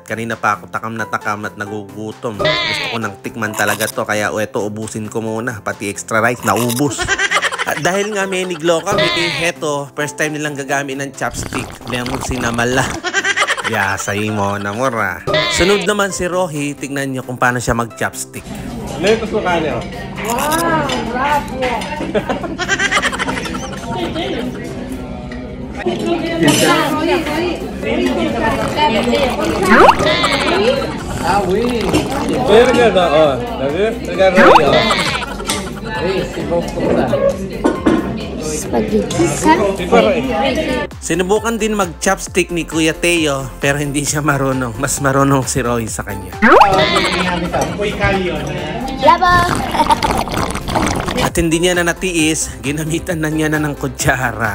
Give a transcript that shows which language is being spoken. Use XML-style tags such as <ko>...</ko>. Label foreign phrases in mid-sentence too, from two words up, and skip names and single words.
<tl>Kanina pa ako takam at nagugutom. Gusto ko nang tikman talaga to, kaya eto ubusin ko muna. Pati</tl> <en>extra rice,</en> <tl>naubos. At dahil nga meniglo kami, heto,</tl> <en>first time</en> <tl>nilang gagamit ng chopstick. Lemon sinamala. Yasay mo na mura. Sunod naman si Rohi, tignan nyo kung paano siya mag-chopstick. Lepos ko kanyo. Wow, bravo.</tl> <fr>Ah oui. Regarde, oh. T'as vu? Regarde, oh. Oui, c'est bon pour ça.</fr> <tl>Sinubukan din mag-chopstick ni Kuya Teo, pero hindi siya marunong. Mas marunong si Roy sa kanya. At hindi niya na natiis, ginamitan na niya na ng kutsara.</tl>